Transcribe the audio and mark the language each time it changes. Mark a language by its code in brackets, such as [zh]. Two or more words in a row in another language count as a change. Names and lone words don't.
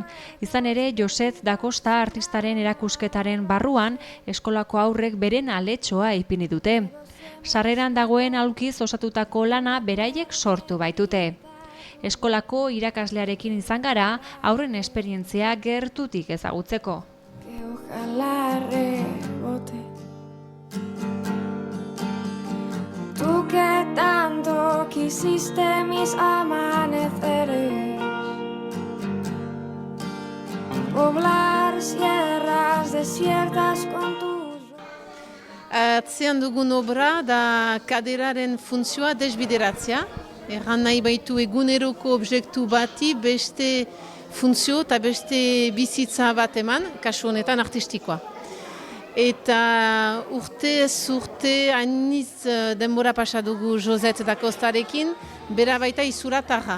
[eu] Izan ere, Joset da Costa artistaren erakusketaren barruan eskolako haurrek beren aletxoa ipini dute. Sarreran dagoen aulkiz osatutako lana beraiek sortu baitute. Eskolako irakaslearekin izan gara haurren esperientzia gertutik ezagutzeko. [es] Que ojalá rebote. Tú que tanto quisiste mis amaneceres, poblar sierras desiertas con tus... [eu] Atzean dugun obra da kaderaren funtzioa desbideratzea. Erran nahi baitu eguneroko objektu bati beste funtzio eta beste bizitza bat eman, kasu honetan artistikoa. Eta urtez urte hainiz denbora pasa dugu Joset da Costarekin, bera baita izura tarra.